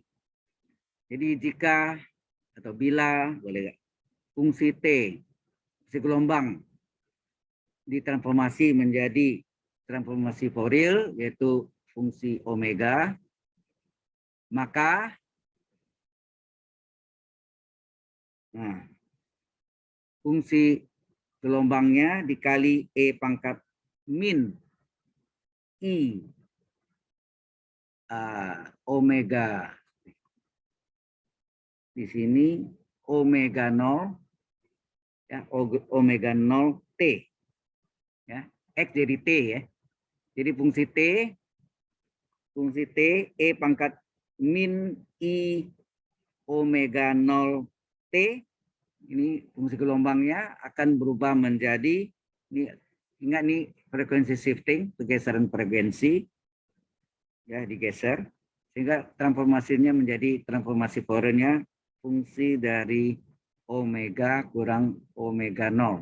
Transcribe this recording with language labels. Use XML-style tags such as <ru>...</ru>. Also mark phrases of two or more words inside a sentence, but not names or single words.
<id>Jadi jika atau bila boleh fungsi T, fungsi gelombang ditransformasi menjadi transformasi Fourier yaitu fungsi omega, maka fungsi gelombangnya dikali E pangkat min I omega. Di sini omega 0 ya, omega 0 T ya, X jadi T ya. Jadi fungsi T E pangkat min I omega 0 T, ini fungsi gelombangnya akan berubah menjadi, ini ingat nih frekuensi shifting, pergeseran frekuensi ya, digeser sehingga transformasinya menjadi transformasi Fourier-nya fungsi dari omega kurang omega 0.</id>